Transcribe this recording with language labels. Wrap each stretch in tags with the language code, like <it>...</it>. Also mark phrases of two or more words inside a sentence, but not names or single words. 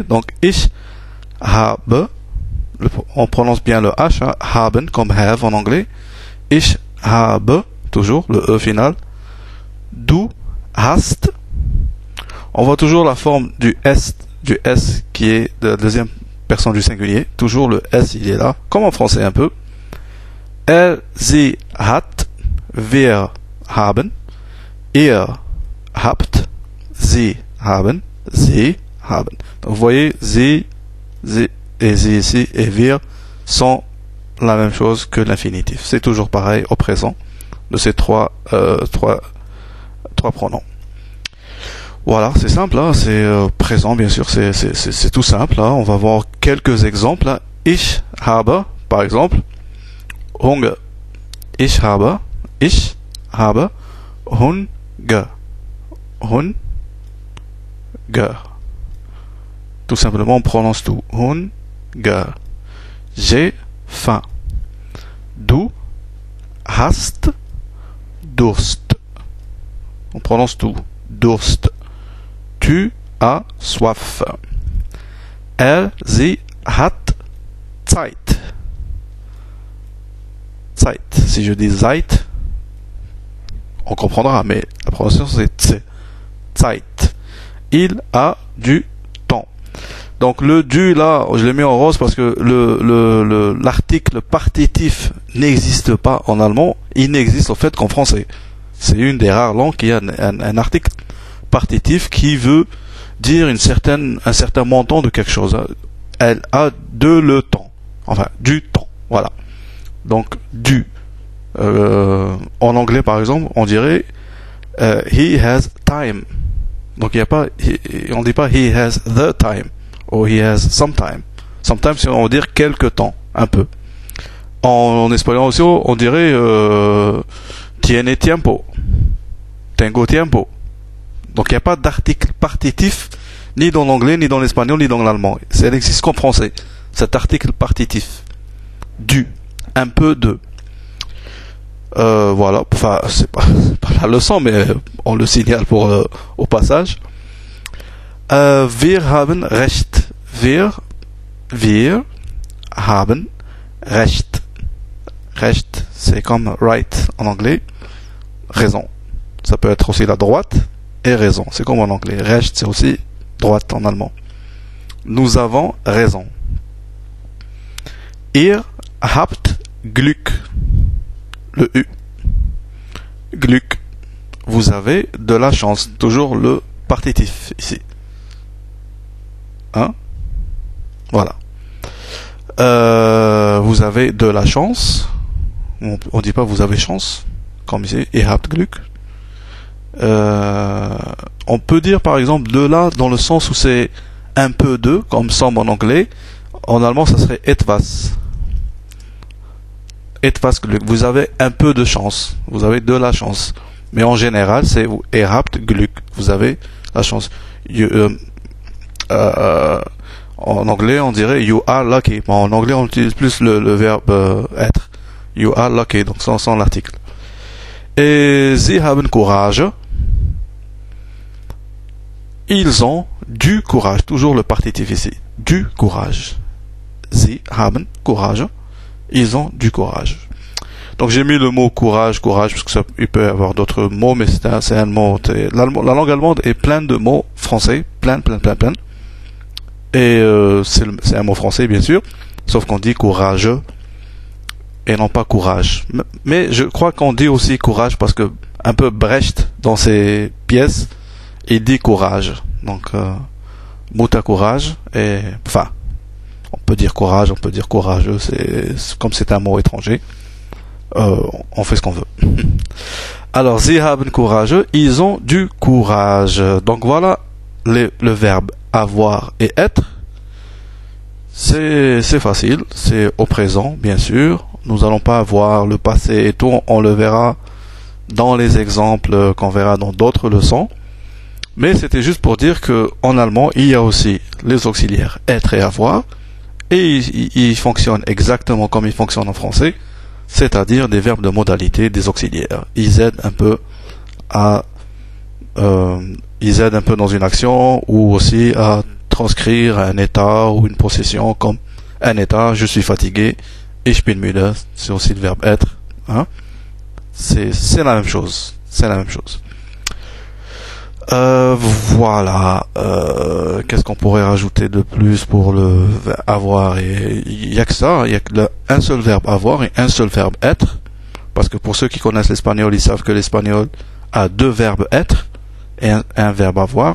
<fr>Donc,</fr> <de>ich habe,</de> <fr>on prononce bien le H, hein, haben comme have en anglais.</fr> <de>Ich habe,</de> <fr>toujours le E final.</fr> <de>Du hast.</de> <fr>On voit toujours la forme du S qui est de la deuxième personne du singulier. Toujours le S, il est là, comme en français un peu.</fr> <de>Er, sie hat, wir haben, ihr habt, sie haben, sie haben.</de> <fr>Donc vous voyez, sie et sie ici et wir sont la même chose que l'infinitif. C'est toujours pareil au présent. de ces trois pronoms. Voilà, c'est simple, hein, c'est présent, bien sûr, c'est tout simple. Hein. On va voir quelques exemples. Hein.</fr> <de>Ich habe,</de> <fr>par exemple,</fr> <de>Hunger. Ich habe Hunger. Hunger.</de> <fr>Tout simplement, on prononce tout. Hunger. J'ai faim.</fr> <de>Du hast Durst.</de> <fr>On prononce tout. Durst. Tu as soif.</fr> <de>Sie hat Zeit. Zeit.</de> <fr>Si je dis Zeit, on comprendra, mais la prononciation c'est Tse. Zeit. Il a du temps. Donc le du là, je l'ai mis en rose parce que l'article partitif n'existe pas en allemand. Il n'existe en fait qu'en français. C'est une des rares langues qui a un article partitif qui veut dire un certain montant de quelque chose. Elle a le temps. Enfin, du temps. Voilà. Donc, du. En anglais, par exemple, on dirait</fr> <en>he has time.</en> <fr>Donc, il y a pas, on dit pas</fr> <en>he has the time.</en> <fr>Ou</fr> <en>he has some time.</en> <fr>Sometimes, on va dire quelque temps. Un peu. En espagnol aussi, on dirait</fr> <es>tiene tiempo. Tengo tiempo.</es> <fr>Donc il n'y a pas d'article partitif ni dans l'anglais, ni dans l'espagnol, ni dans l'allemand. Ça n'existe qu'en français. Cet article partitif. Du. Un peu de. Voilà. Enfin, c'est pas la leçon, mais on le signale au passage.</fr> <de>Wir haben Recht. Wir haben Recht. Recht,</de> <fr>c'est comme right en anglais. Raison. Ça peut être aussi la droite et raison. C'est comme en anglais. Recht, c'est aussi droite en allemand. Nous avons raison.</fr> <de>Ihr habt Glück.</de> <fr>Le U. Glück. Vous avez de la chance. Toujours le partitif ici. Hein? Voilà. Vous avez de la chance. On dit pas vous avez chance. Comme ici.</fr> <de>Ihr habt Glück.</de> <fr>On peut dire par exemple de là dans le sens où c'est un peu de, comme some en anglais. En allemand, ça serait etwas.</fr> <de>Etwas Glück.</de> <fr>Vous avez un peu de chance. Vous avez de la chance. Mais en général, c'est</fr> <de>ihr habt Glück.</de> <fr>Vous avez la chance. En anglais, on dirait</fr> <en>you are lucky.</en> <fr>Bon, en anglais, on utilise plus le verbe être.</fr> <en>You are lucky.</en> <fr>Donc, sans l'article. Et</fr> <de>sie haben Courage.</de> <fr>Ils ont du courage. Toujours le partitif ici. Du courage.</fr> <de>Sie haben Courage.</de> <fr>Ils ont du courage. Donc j'ai mis le mot courage, parce que il peut y avoir d'autres mots, mais c'est un mot. La langue allemande est pleine de mots français. Plein. Et c'est un mot français, bien sûr. Sauf qu'on dit courageux et non pas courage. Mais je crois qu'on dit aussi courage parce que un peu Brecht dans ses pièces, il dit courage. Donc muta courage et enfin on peut dire courage, on peut dire courageux. Comme c'est un mot étranger, on fait ce qu'on veut. Alors</fr> <de>sie haben Courage,</de> <fr>ils ont du courage. Donc voilà le verbe avoir et être. C'est facile, c'est au présent, bien sûr. Nous allons pas voir le passé et tout, on le verra dans les exemples qu'on verra dans d'autres leçons. Mais c'était juste pour dire que en allemand, il y a aussi les auxiliaires être et avoir, et ils fonctionnent exactement comme ils fonctionnent en français, c'est-à-dire des verbes de modalité, des auxiliaires. Ils aident un peu dans une action ou aussi à transcrire un état ou une possession comme un état, je suis fatigué,</fr> <de>ich bin müde,</de> <fr>c'est aussi le verbe être. Hein? C'est la même chose. Voilà. Qu'est-ce qu'on pourrait rajouter de plus pour le avoir? Et il y a que ça. Il y a un seul verbe avoir et un seul verbe être. Parce que pour ceux qui connaissent l'espagnol, ils savent que l'espagnol a deux verbes être et un verbe avoir.</fr>